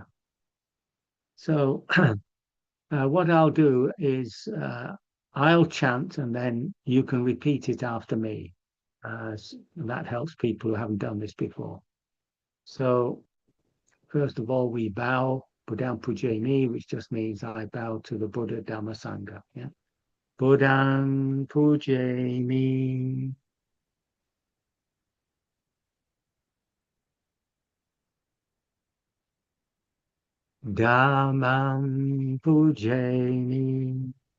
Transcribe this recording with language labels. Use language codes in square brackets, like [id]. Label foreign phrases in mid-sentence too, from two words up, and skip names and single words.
[en] So what I'll do is I'll chant and then you can repeat it after me. That helps people who haven't done this before. So first of all, we bow, [pi] Buddham Pujami, [en] which just means I bow to the Buddha, Dhamma, Sangha. Yeah? [pi] Buddham Pujami. Dhammam Pujami.